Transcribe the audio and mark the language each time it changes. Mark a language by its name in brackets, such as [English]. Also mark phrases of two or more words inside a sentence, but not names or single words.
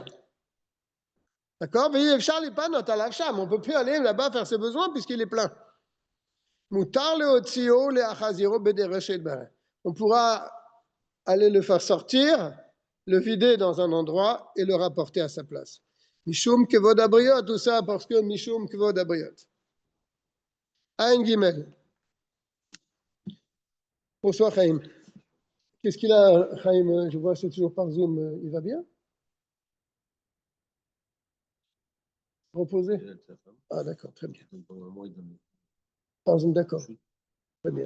[French] D'accord? Mais on ne peut plus aller là-bas faire ses besoins puisqu'il est plein. On pourra aller le faire sortir, le vider dans un endroit et le rapporter à sa place. [Hebrew] משום כבוד הבריות, [French] tout ça parce que [Hebrew] משום כבוד הבריות. עין גימל. [French] Bonsoir Chaim. Qu'est-ce qu'il a, Chaim? Je vois c'est toujours par Zoom. Il va bien? Reposé? Ah d'accord, très bien. Par Zoom, d'accord. Très bien.